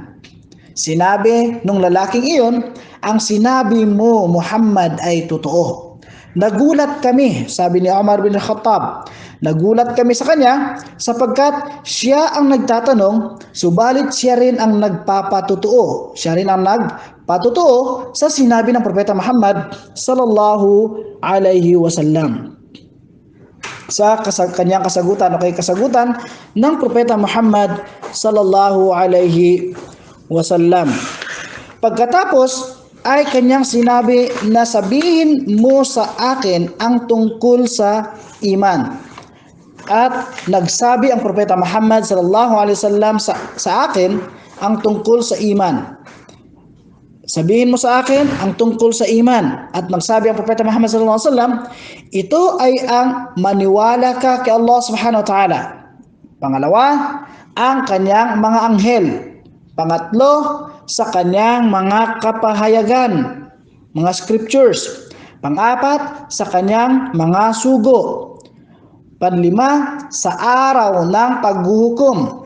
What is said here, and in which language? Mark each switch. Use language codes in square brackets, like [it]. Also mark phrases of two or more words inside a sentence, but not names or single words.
[tl] Sinabi nung lalaking iyon, ang sinabi mo Muhammad ay totoo. Nagulat kami, sabi ni Umar bin Khattab, nagulat kami sa kanya sapagkat siya ang nagtatanong, subalit siya rin ang nagpapatotoo. Siya rin ang nagpatotoo sa sinabi ng Propeta Muhammad [ar] صلى الله عليه وسلم. [tl] Sa kanyang kasagutan o kay kasagutan ng Propeta Muhammad [ar] صلى الله عليه وسلم. [tl] Pagkatapos ay kanyang sinabi na sabihin mo sa akin ang tungkol sa iman. At nagsabi ang Propeta Muhammad [ar] صلى الله عليه وسلم [tl] sa akin ang tungkol sa iman. Sabihin mo sa akin ang tungkol sa iman. At nagsabi ang Propeta Muhammad [ar] صلى الله عليه وسلم, [tl] ito ay ang maniwala ka kay Allah [ar] سبحانه وتعالى. [tl] Pangalawa, ang kanyang mga anghel. Pangatlo, sa kanyang mga kapahayagan, mga scriptures. Pang-apat, sa kanyang mga sugo. Panlima, sa araw ng paghuhukom.